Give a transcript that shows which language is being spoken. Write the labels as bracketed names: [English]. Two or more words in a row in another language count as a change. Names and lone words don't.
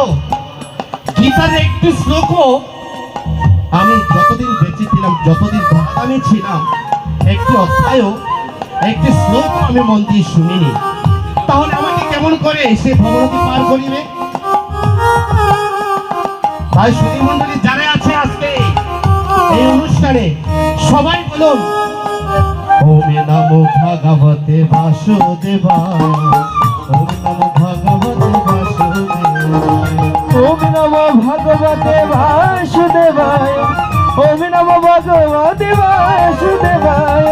[Bangla] গীতার একটি শ্লোকও আমি যতদিন বেঁচে ছিলাম, যতদিন ধরাধামে ছিলাম, একটি অধ্যায়ও, একটি শ্লোক আমি মন দিয়ে শুনিনি। তাহলে আমাকে কেমন করে সে ভবনদী পার করিবে? তাই সুধীমণ্ডলী যারা আছে আজকে এই অনুষ্ঠানে, সবাই বলুন [Sanskrit] ॐ नमो भगवते वासुदेवाय, ॐ नमो भगवते वासुदेवाय, ॐ नमो भगवते वासुदेवाय, ॐ नमो भगवते वासुदेवाय,